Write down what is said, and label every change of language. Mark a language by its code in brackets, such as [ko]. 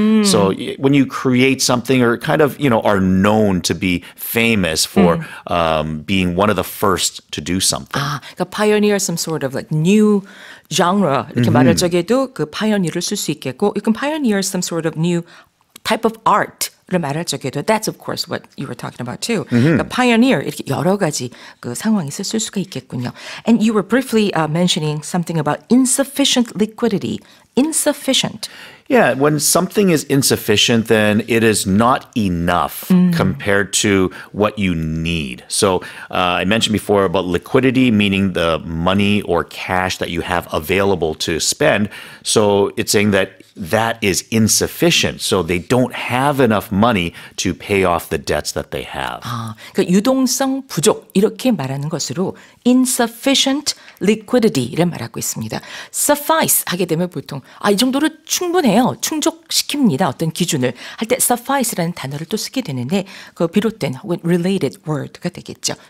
[en] So when you create something or kind of, are known to be famous for being one of the first to do something. [ko] 아, 그러니까 [en] pioneer some sort of like new genre [ko] 이렇게 말할 적에도 그 pioneer를 쓸 수 있겠고, [en] you can pioneer some sort of new type of art. [ko] 를 말할 적에도 [en] that's of course what you were talking about too. [ko] 그러니까 pioneer 이렇게 여러 가지 그 상황에서 쓸 수가 있겠군요. [en] And you were briefly mentioning something about insufficient liquidity. Insufficient. Yeah, when something is insufficient, then it is not enough compared to what you need. So I mentioned before about liquidity, meaning the money or cash that you have available to spend. So it's saying that is insufficient. So they don't have enough money to pay off the debts that they have. [ko] 아, 그러니까 유동성 부족 이렇게 말하는 것으로 insufficient liquidity를 말하고 있습니다. suffice 하게 되면 보통 이 정도로 충분해요. 충족시킵니다. 어떤 기준을 할 때 suffice라는 단어를 또 쓰게 되는데 그 비롯된 혹은 [en] related word [ko] 가 되겠죠.